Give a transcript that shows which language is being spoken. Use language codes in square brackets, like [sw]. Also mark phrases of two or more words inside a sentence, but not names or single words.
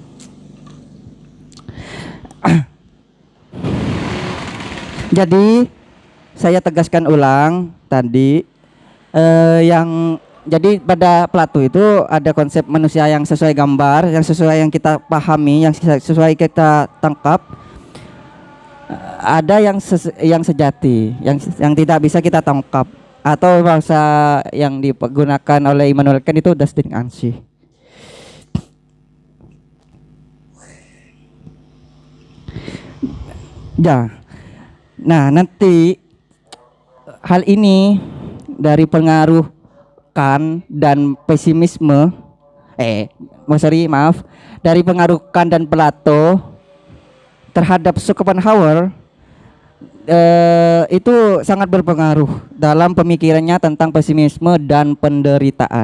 [id] Jadi saya tegaskan ulang tadi yang jadi pada Plato itu ada konsep manusia yang sesuai gambar, yang sesuai yang kita pahami, yang sesuai kita tangkap. Ada yang sejati, yang tidak bisa kita tangkap, atau bahasa yang digunakan oleh Immanuel Kant itu [de] das Ding an sich. [id] Ya. Nah, nanti hal ini dari pengaruh Kant dan pesimisme dari pengaruh Kant dan Plato terhadap Schopenhauer itu sangat berpengaruh dalam pemikirannya tentang pesimisme dan penderitaan.